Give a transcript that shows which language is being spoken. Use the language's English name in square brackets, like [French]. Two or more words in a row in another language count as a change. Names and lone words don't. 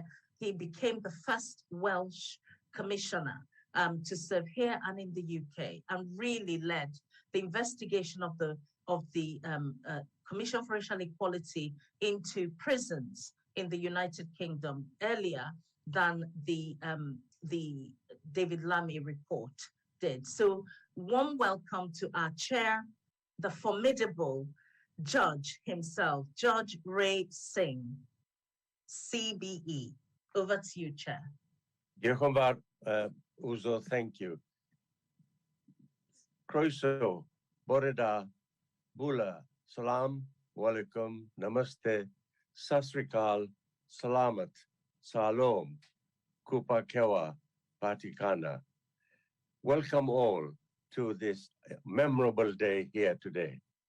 [English] He became the first Welsh commissioner to serve here and in the UK, and really led the investigation of the Commission for Racial Equality into prisons in the United Kingdom earlier than the David Lammy report did. So warm welcome to our chair, the formidable judge himself, Judge Ray Singh, CBE. Over to you, Chair. [Welsh] Diolch yn fawr, [English] Uzo, thank you. [Welsh] Croeso, bore da, bula, salam, walaikum, namaste, sasrikal, salamat, salom, kupa kewa, patikana. [English] Welcome all to this memorable day here today.